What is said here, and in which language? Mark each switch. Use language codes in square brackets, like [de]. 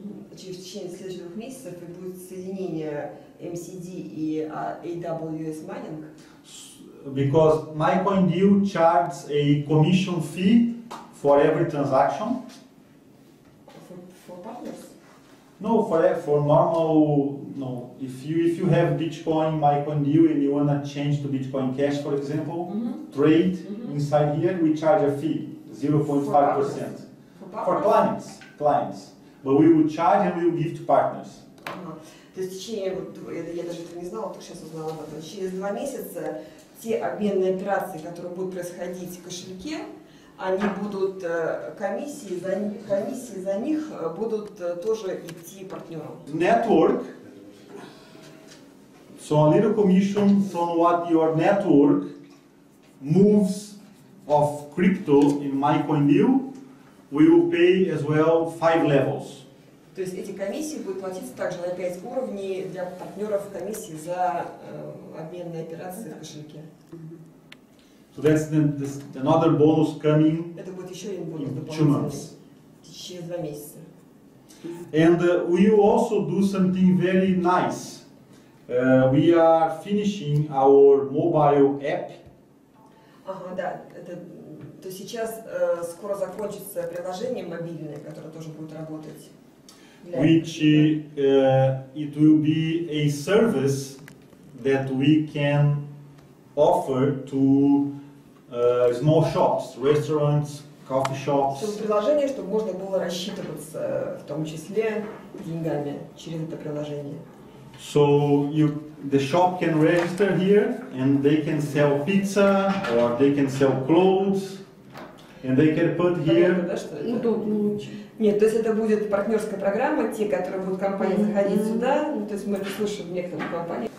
[ru] в течение следующих 2 месяцев и будет соединение MCD и AWS Mining. [en] Because MyConDeal charges a commission fee for every transaction. For partners? No, for normal. No, if you have Bitcoin MyConDeal and you wanna change to Bitcoin Cash, for example, trade inside here, we charge a fee, 0.5% for clients. But we will charge and we will give to partners. [ru] То есть в течение, вот, я даже этого не знала, только сейчас узнала об этом, через 2 месяца те обменные операции, которые будут происходить в кошельке, они будут, комиссии за них будут тоже идти партнерам. [en] Network, so a little commission from what your network moves of crypto in MyConDeal, we will pay as well 5 levels. [ru] То есть эти комиссии будут платиться также на 5 уровней для партнеров комиссии за обменные операции в кошельке. [en] So that's another bonus coming [ru] Это будет еще один бонус [en] in 2 [ru] дополнительный [en] months. [ru] через 2 месяца. [en] And we will also do something very nice. We are finishing our mobile app. [ru] Ага, да. То сейчас скоро закончится приложение мобильное, которое тоже будет работать. [en] Which it will be a service that we can offer to small shops, restaurants, coffee shops. [ru] Чтобы приложение, чтобы можно было рассчитываться, в том числе деньгами через это приложение. [en] So the shop can register here and they can sell pizza or they can sell clothes and they can put here. [ru] Понятно, да, что это? Нет, то есть это будет партнерская программа, те, которые будут компании заходить сюда, ну, то есть мы это слышим в некоторых компаниях.